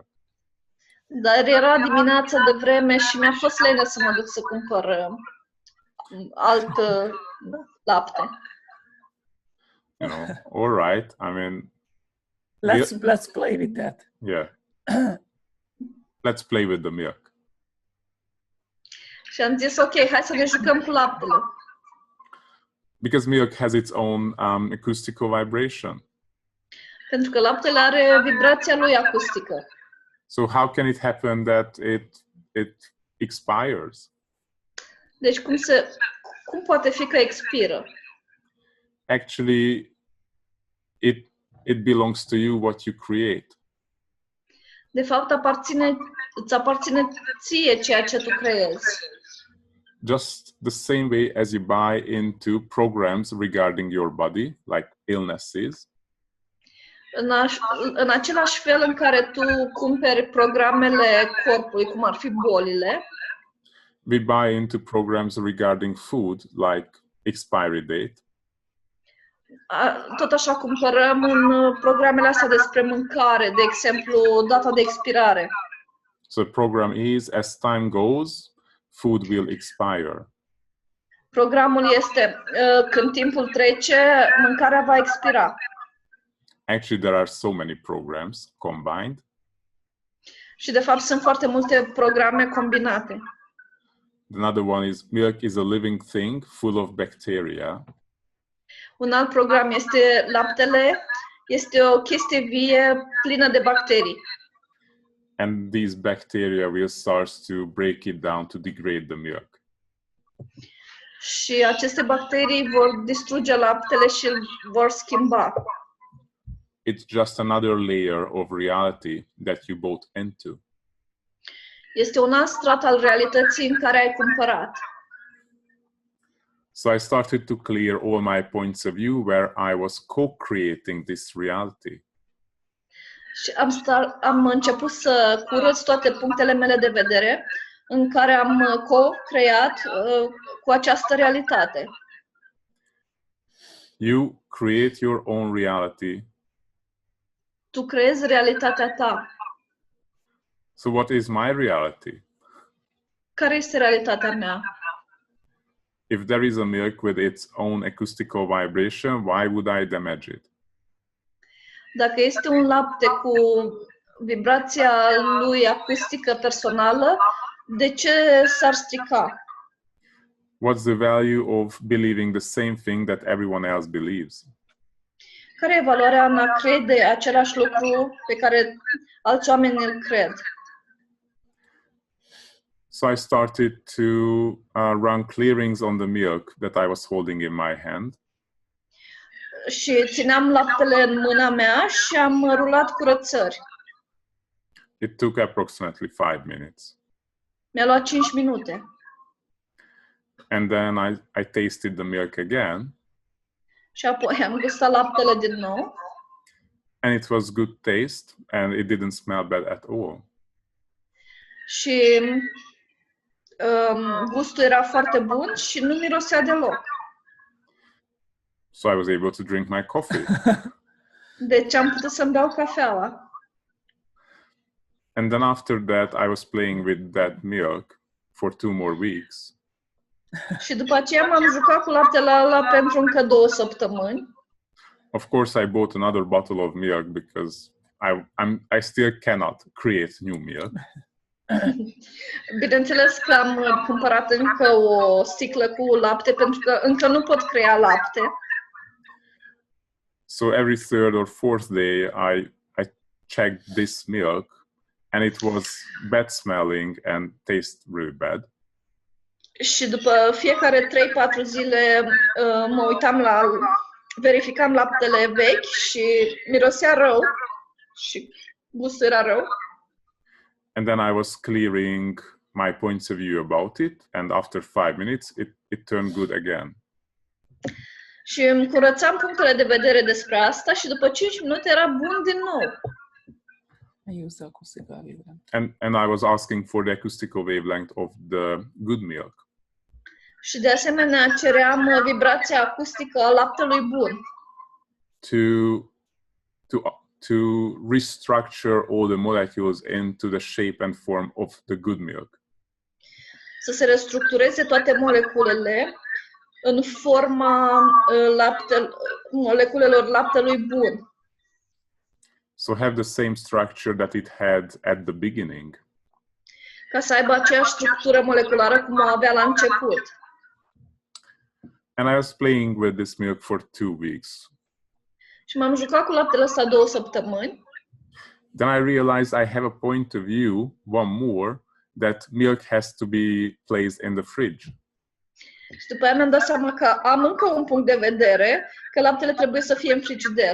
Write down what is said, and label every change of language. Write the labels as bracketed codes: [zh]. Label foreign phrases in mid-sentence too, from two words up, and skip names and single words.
[ro] Dar era dimineața de vreme și mi-a fost lene să mă duc să cumpăr alt lapte. [en] You know, all right. I mean, Let's play with that. yeah. Let's play with the milk. [ro] Și am zis, ok, hai să ne jucăm cu laptele. [en] Because milk has its own acoustical vibration. [ro] Pentru că laptele are vibrația lui acustică. [en] So how can it happen that it expires? [ro] Deci cum poate fi că expiră? [en] Actually, it belongs to you what you create. [ro] De fapt, îți aparține ție ceea ce tu creezi. [en] Just the same way as you buy into programs regarding your body, like illnesses. [ro] În același fel în care tu cumperi programele corpului, cum ar fi bolile, [en] We buy into programs regarding food, like expiry date. [ro] tot așa cumpărăm în programele astea despre mâncare, de exemplu, data de expirare. [en] So the program is, as time goes, food will expire. [ro] Programul este, când timpul trece, mâncarea va expira. [en] Actually, there are so many programs combined. [ro] Și de fapt sunt foarte multe programe combinate. [en] Another one is milk is a living thing full of bacteria. [ro] Un alt program este laptele, este o chestie vie plină de bacterii. [en] And these bacteria will start to break it down to degrade the milk. [ro] Și aceste bacterii vor distruge laptele și îl vor schimba. [en] It's just another layer of reality that you bought into. [ro] Este un alt strat al realității în care ai cumpărat. [en] So I started to clear all my points of view where I was co-creating this reality. [ro] Și am început să curăț toate punctele mele de vedere în care am co-creat cu această realitate. [en] You create your own reality. [ro] Tu creezi realitatea ta. [en] So what is my reality? [ro] Care este realitatea mea? [en] If there is a milk with its own acoustical vibration, why would I damage it? [ro] Dacă este un lapte cu vibrația lui acustică personală, de ce s-ar strica? [en] What's the value of believing the same thing that everyone else believes? [ro] Care e valoarea în a crede același lucru pe care alți oameni îl cred? [en] So I started to run clearings on the milk that I was holding in my hand. [ro] Și țineam laptele în mâna mea și am rulat curățări. [en] It took approximately 5 minutes. [ro] Mi-a luat 5 minute. [en] And then I tasted the milk again. [ro] Și apoi am gustat laptele din nou. [en] And it was good taste and it didn't smell bad at all. [ro] Și gustul era foarte bun și nu mirosea deloc. [en] So I was able to drink my coffee. [ro] Deci am putut să-mi beau cafeaua. [en] And then after that, I was playing with that milk for 2 more weeks. [ro] Și după aceea m-am jucat cu laptele ăla pentru încă 2 săptămâni. [en] Of course, I bought another bottle of milk because I still cannot create new milk. [ro] Bineînțeles că am cumpărat încă o sticlă cu lapte pentru că încă nu pot crea lapte. [en] So every 3rd or 4th day, I checked this milk and it was bad smelling and taste really bad. [ro] Și după fiecare 3-4 zile mă uitam verificam laptele vechi și mirosea rău și gustul era rău. [en] And then I was clearing my points of view about it, and after 5 minutes it turned good again. [ro] Și îmi curățam punctele de vedere despre asta și după 5 minute era bun din nou. [en] I use the acoustical wavelength. And I was asking for the acoustical wavelength of the good milk. [ro] Și de asemenea ceream vibrația acustică a laptelui bun. [en] To restructure all the molecules into the shape and form of the good milk. [ro] Să se restructureze toate moleculele în forma moleculelor laptelui bun. [en] So have the same structure that it had at the beginning. [ro] Ca să aibă aceeași structură moleculară cum o avea la început. [en] And I was playing with this milk for 2 weeks. [ro] Și m-am jucat cu laptele ăsta 2 săptămâni. [en] Then I realized I have a point of view, one more, that milk has to be placed in the fridge. [ro] Și după aia mi-am dat seama că am încă un punct de vedere, că laptele trebuie să fie în frigider.